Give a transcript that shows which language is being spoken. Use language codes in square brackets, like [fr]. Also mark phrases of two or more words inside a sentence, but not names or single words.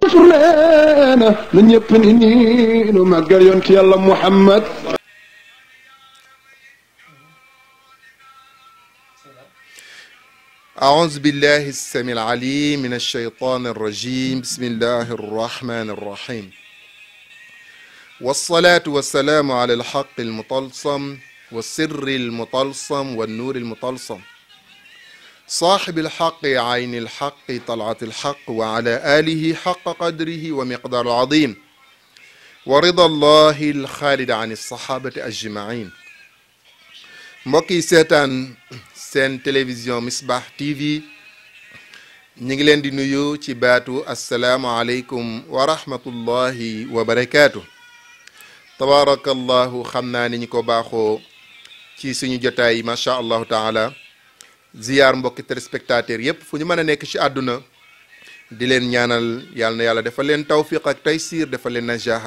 [wo] Mansour leena na ñëpp ni nii nu màggal yonent yàlla Muhammad [ar] أعوذ بالله السميع العليم من الشيطان الرجيم بسم الله الرحمن الرحيم والصلاة والسلام على الحق المطلسم والسر المطلسم والنور المطلسم صاحب الحق عين الحق طلعة الحق وعلى آله حق قدره ومقدار عظيم ورضا الله الخالد عن الصحابة أجمعين [wo] mbokki seetaan seen télévision Misbah TV ñu ngi leen di nuyu ci baatu [ar] السلام عليكم ورحمة الله وبركاته [wo] tabaarakallahu xam naa ni ñu ko baaxoo ci suñu jotaay [ar] ما شاء الله تعالى [wo] ziyaar mbokki téléspectateur yépp fu ñu mën a nekk ci àdduna di leen ñaanal yàlla na yàlla dafa leen tawfiq ak taysiir dafa leen najaax